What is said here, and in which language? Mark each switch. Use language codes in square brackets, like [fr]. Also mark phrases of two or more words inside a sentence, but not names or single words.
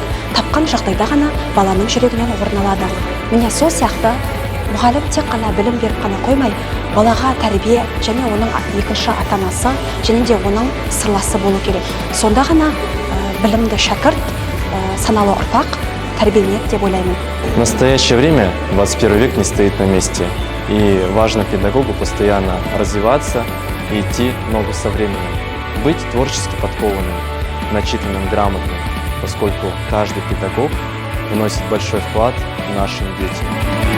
[kk] Тапқан жағдайда ғана баланың жүрегінен орын алады. Міне сол сияқты мұғалім тек қана білім беріп қана қоймай, балаға тәрбие және оның екінші ата-анасы және де оның сырласы болу керек. Сонда ғана білімді шәкірт, саналы ұрпақ тәрбиеленеді деп ойлаймын. [ru] В настоящее время 21 век не стоит на месте. И важно педагогу постоянно развиваться и идти в ногу со временем. Быть творчески подкованным, начитанным, грамотным, поскольку каждый педагог вносит большой вклад в нашим детям.